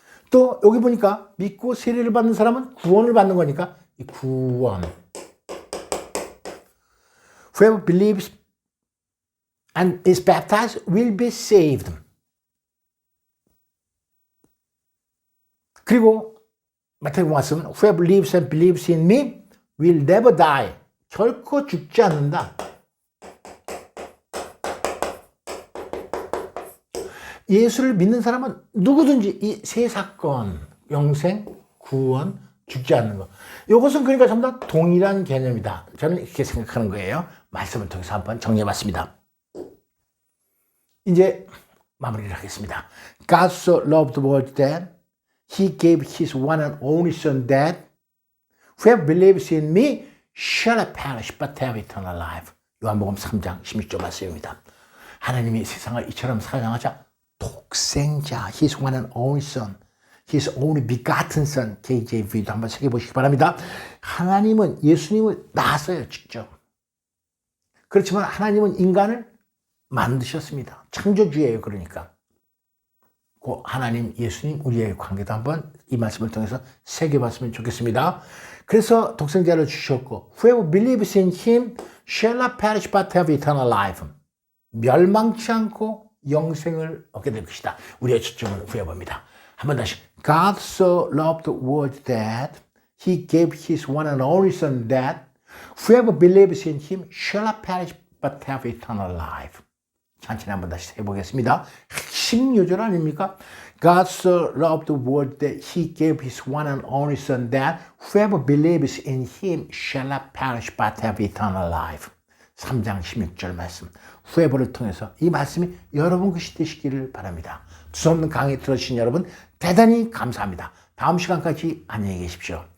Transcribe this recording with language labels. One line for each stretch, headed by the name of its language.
Korean: 또 여기 보니까 믿고 세례를 받는 사람은 구원을 받는 거니까 이 구원.
English: Whoever believes and is baptized will be saved.
Korean: 그리고 마태복음 말씀은
English: Whoever lives and believes in me will never die.
Korean: 결코 죽지 않는다. 예수를 믿는 사람은 누구든지 이 세 사건, 영생, 구원, 죽지 않는 것. 이것은 그러니까 전부 다 동일한 개념이다. 저는 이렇게 생각하는 거예요. 말씀을 통해서 한번 정리해봤습니다. 이제 마무리를 하겠습니다.
English: God so loved the world that He gave His one and only Son that whoever believes in me shall not perish but have eternal life.
Korean: 요한복음 3장 16절 말씀입니다. 하나님이 세상을 이처럼 사랑하자 독생자,
English: His one and only Son, His only begotten Son,
Korean: KJV도 한번 새겨보시기 바랍니다. 하나님은 예수님을 낳았어요, 직접. 그렇지만 하나님은 인간을 만드셨습니다. 창조주예요, 그러니까. 그 하나님, 예수님, 우리의 관계도 한번 이 말씀을 통해서 새겨봤으면 좋겠습니다. 그래서 독생자를 주셨고,
English: Whoever believes in Him shall not perish but have eternal life.
Korean: 멸망치 않고 영생을 얻게 될 것이다. 우리의 초점은 whoever입니다. 한번 다시.
English: God so loved the world that He gave His one and only Son that whoever believes in Him shall not perish but have eternal life.
Korean: 천천히 한번 다시 해보겠습니다. 핵심 요절 아닙니까?
English: God so loved the world that He gave His one and only Son that whoever believes in Him shall not perish but have eternal life.
Korean: 3장 16절 말씀. whoever를 통해서 이 말씀이 여러분 것이 되시기를 바랍니다. 두서없는 강의 들어주신 여러분 대단히 감사합니다. 다음 시간까지 안녕히 계십시오.